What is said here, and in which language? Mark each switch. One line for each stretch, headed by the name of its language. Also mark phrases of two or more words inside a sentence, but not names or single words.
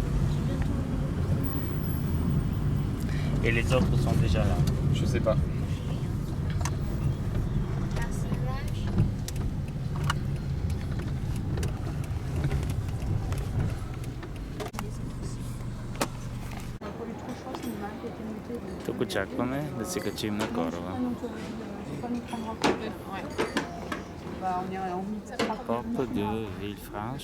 French: Et les autres sont déjà là. Je sais pas.
Bulgarian: Тук очакваме да се качим на кораба. Porte de Villefranche.